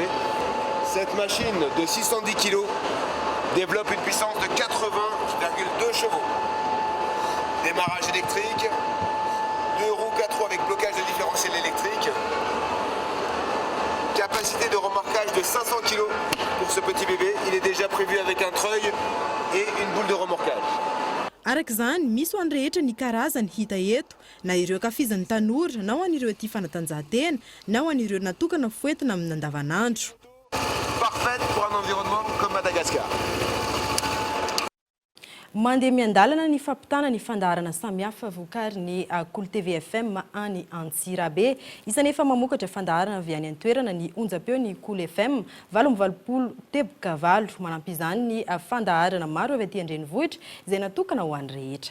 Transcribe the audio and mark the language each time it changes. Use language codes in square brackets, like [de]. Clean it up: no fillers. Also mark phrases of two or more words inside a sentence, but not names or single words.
[fr] Cette machine de 610 kg développe une puissance de 80,2 chevaux. Démarrage électrique, 2 roues 4 roues avec blocage de différentiel électrique. Capacité de remorquage de 500 kg pour ce petit bébé. Il est déjà prévu avec un treuil et une boule de remorquage. [mg] Araka izany misy ho an'ny rehetra ny karazany hita eto na ireo kafizan'ny tanora na ho an'ireo ety fanatanjahantena na ho an'ireo natokana foentina amin'ny andavanandro. [fr] Parfaite pour un environnement comme Madagascar. [mg] Mandeha miandalana ny fampitana ny fandaharana samihafa vokarin'ny Cool TV FM any Antsirabe. Isany efa mamokatra fandaharana avy any an-toerana ny onjam-peo ny Cool FM 820 teboka-valo manampy izany ny fandaharana maro avy aty an-drenivohitra izay natokana ho an'ny rehetra.